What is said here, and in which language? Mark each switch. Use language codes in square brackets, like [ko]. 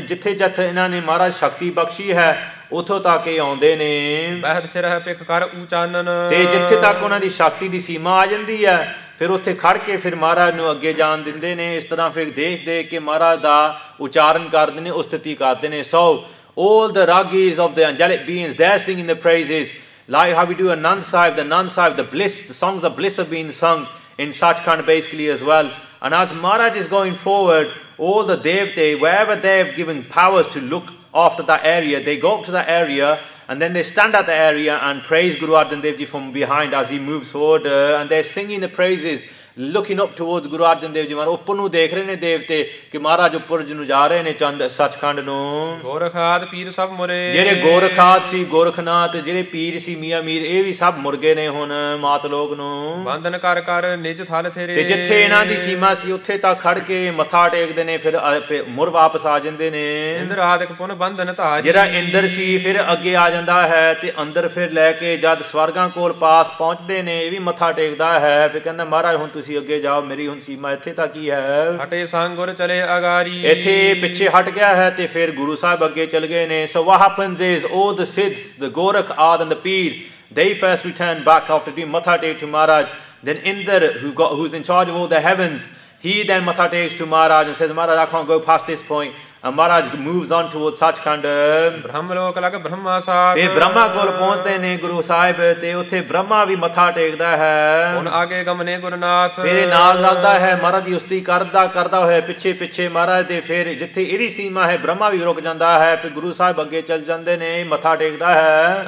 [pa] ਜਿੱਥੇ ਜਿੱਥੇ ਇਹਨਾਂ ਨੇ ਮਹਾਰਾਜ ਸ਼ਕਤੀ ਬਖਸ਼ੀ ਹੈ ਉੱਥੋਂ ਤੱਕ ਇਹ ਆਉਂਦੇ ਨੇ। ਬਹਿਰ ਤੇ ਰਹਿ ਪਿਖ ਕਰ ਉਚਾਨਨ। ਤੇ ਜਿੱਥੇ ਤੱਕ ਉਹਨਾਂ ਦੀ ਸ਼ਕਤੀ ਦੀ ਸੀਮਾ ਆ ਜਾਂਦੀ ਹੈ ਫਿਰ ਉੱਥੇ ਖੜ ਕੇ ਫਿਰ ਮਹਾਰਾਜ ਨੂੰ ਅੱਗੇ ਜਾਣ ਦਿੰਦੇ ਨੇ। ਇਸ ਤਰ੍ਹਾਂ ਫਿਰ ਦੇਖ ਦੇਖ ਕੇ ਮਹਾਰਾਜ ਦਾ ਉਚਾਰਨ ਕਰਦੇ ਨੇ, ਉਸਤਤੀ ਕਰਦੇ ਨੇ। [en] So all the ragis of the angelic beings, they're singing the praises, like how we do Anand Sahib, the bliss, the songs of bliss are being sung in Sachkhand basically as well. And as Maharaj is going forward, all the devte, wherever they've given powers to look after that area, they go up to that area and then they stand at the area and praise Guru Arjan Dev Ji from behind as he moves forward, and they're singing the praises, looking up towards Guru Arjan Dev Ji Maharaj। [pa] ਉੱਪਰ ਨੂੰ ਦੇਖ ਰਹੇ ਨੇ ਦੇਵਤੇ ਕਿ ਮਹਾਰਾਜ ਉੱਪਰ ਨੂੰ ਜਾ ਰਹੇ ਨੇ ਚੰਦ ਸੱਚਖੰਡ ਨੂੰ। ਗੋਰਖਾਦ ਪੀਰ ਸਭ ਮੁਰੇ, ਜਿਹੜੇ ਗੋਰਖਾਦ ਸੀ, ਗੋਰਖਨਾਥ, ਜਿਹੜੇ ਪੀਰ ਸੀ ਮੀਆਂ ਮੀਰ, ਇਹ ਵੀ ਸਭ ਮੁਰ ਗਏ ਨੇ ਹੁਣ ਮਾਤ ਲੋਕ ਨੂੰ। ਬੰਧਨ ਕਰ ਕਰ ਨਿਜ ਥਲ ਥੇਰੇ। ਤੇ ਜਿੱਥੇ ਇਹਨਾਂ ਦੀ ਸੀਮਾ ਸੀ ਉੱਥੇ ਤੱਕ ਖੜ ਕੇ ਮੱਥਾ ਟੇਕਦੇ ਨੇ, ਫਿਰ ਮੁਰ ਵਾਪਸ ਆ ਜਾਂਦੇ ਨੇ। ਇੰਦਰ ਆਦਿਕ ਪੁਨ ਬੰਧਨ ਧਾਜ। ਜਿਹੜਾ ਇੰਦਰ ਸੀ ਫਿਰ ਅੱਗੇ ਆ ਜਾਂਦਾ ਹੈ ਤੇ ਅੰਦਰ ਫਿਰ ਲੈ ਕੇ ਜਦ ਸਵਰਗਾਂ ਕੋਲ ਪਾਸ ਪਹੁੰਚਦੇ ਨੇ, ਇਹ ਵੀ ਮੱਥਾ ਟੇਕਦਾ ਹੈ। ਫਿਰ ਕਹਿੰਦਾ ਮਹਾਰਾਜ ਹੁਣ ਤੁਸੀਂ ਅੱਗੇ ਜਾਓ, ਮੇਰੀ ਹੁਣ ਸੀਮਾ ਇੱਥੇ ਤੱਕ ਹੀ ਹੈ। ਹਟੇ ਸੰਗ ਗੁਰ ਚਲੇ ਅਗਾਰੀ। ਇੱਥੇ ਪਿੱਛੇ ਹਟ ਗਿਆ ਹੈ ਤੇ ਫਿਰ ਗੁਰੂ ਸਾਹਿਬ ਅੱਗੇ ਚਲ ਗਏ ਨੇ। [en] So what happens is all the Siddhs, the Gorakh, Ad and the Peer, they first return back after doing matha take to Maharaj. Then Indra, who's in charge of all the heavens, he then matha takes to Maharaj and says, Maharaj, I can't go past this point. And Maharaj moves on towards Sachkhand. [pa] ਬ੍ਰਹਮ ਲੋਕ ਲਗ ਬ੍ਰਹਮਾ ਸਾਥ। ਇਹ ਬ੍ਰਹਮਾ ਕੋਲ ਪਹੁੰਚਦੇ ਨੇ ਗੁਰੂ ਸਾਹਿਬ ਤੇ ਉੱਥੇ ਬ੍ਰਹਮਾ ਵੀ ਮੱਥਾ ਟੇਕਦਾ ਹੈ। ਹੁਣ ਆਗੇ ਗਮਨੇ ਗੁਰਨਾਥ। ਫਿਰ ਨਾਲ ਰਲਦਾ ਹੈ ਮਹਾਰਾਜ ਦੀ ਉਸਤਤੀ ਕਰਦਾ ਹੋਇਆ ਪਿੱਛੇ ਪਿੱਛੇ ਮਹਾਰਾਜ ਦੇ। ਫਿਰ ਜਿੱਥੇ ਇਹਦੀ ਸੀਮਾ ਹੈ ਬ੍ਰਹਮਾ ਵੀ ਰੁਕ ਜਾਂਦਾ ਹੈ। ਫਿਰ ਗੁਰੂ ਸਾਹਿਬ ਅੱਗੇ ਚੱਲ ਜਾਂਦੇ ਨੇ, ਮੱਥਾ ਟੇਕਦਾ ਹੈ।